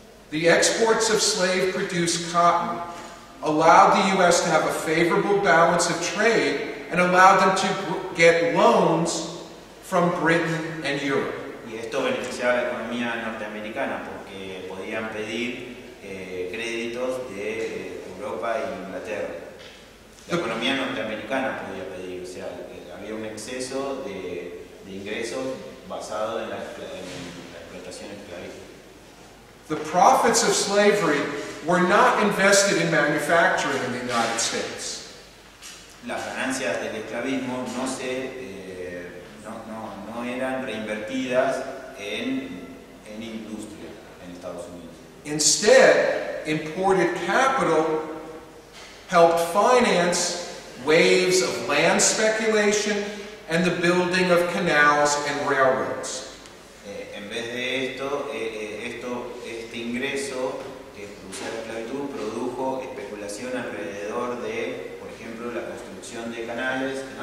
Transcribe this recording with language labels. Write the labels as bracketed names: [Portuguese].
[English] The exports of slave-produced cotton allowed the U.S. to have a favorable balance of trade and allowed them to get loans from Britain and Europe. [Spanish] Y esto beneficiaba a la economía norteamericana porque podían pedir créditos de Europa e Inglaterra. La economía norteamericana podía pedir, o sea, había un exceso de ingresos basado en la explotación esclavista. [English] The profits of slavery were not invested in manufacturing in the United States. [Spanish] Las ganancias del esclavismo no eran reinvertidas en industria en Estados Unidos. [English] Instead, imported capital helped finance waves of land speculation and the building of canals and railroads. [Spanish] En vez de esto, este ingreso que producía la esclavitud produjo especulación alrededor de, por ejemplo, la construcción de canales,